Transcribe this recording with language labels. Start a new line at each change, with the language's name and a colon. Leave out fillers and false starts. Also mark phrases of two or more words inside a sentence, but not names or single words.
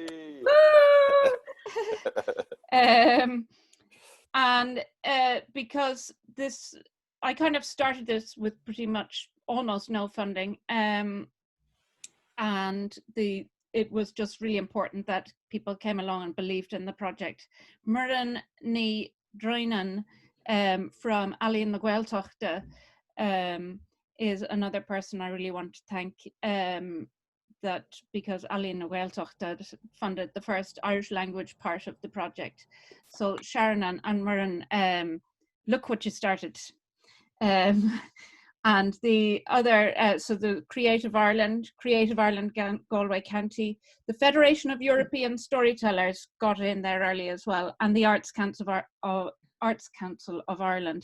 English: Because this, I kind of started this with pretty much almost no funding, and it was just really important that people came along and believed in the project. Muireann ní Droinan from Ealaín na Gaeltachta is another person I really want to thank, that because Ealaín na Gaeltachta funded the first Irish language part of the project. So Sharon and Muireann, look what you started. And the other, so the Creative Ireland, Galway County, the Federation of European Storytellers got in there early as well, and the Arts Council of Ireland.